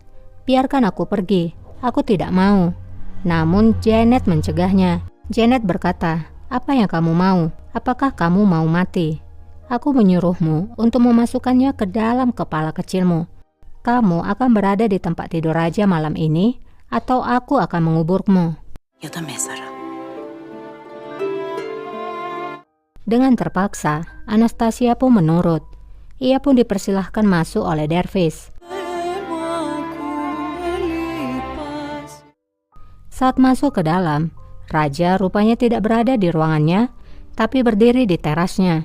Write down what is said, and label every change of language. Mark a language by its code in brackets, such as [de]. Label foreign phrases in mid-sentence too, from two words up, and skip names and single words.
[id] Biarkan aku pergi, aku tidak mau. Namun Janet mencegahnya. Janet berkata, apa yang kamu mau? Apakah kamu mau mati? Aku menyuruhmu untuk memasukkannya ke dalam kepala kecilmu. Kamu akan berada di tempat tidur raja malam ini, atau aku akan menguburmu. [tr] Ya da mezara. [id] Dengan terpaksa, Anastasia pun menurut. Ia pun dipersilahkan masuk oleh dervis. Saat masuk ke dalam, raja rupanya tidak berada di ruangannya, tapi berdiri di terasnya.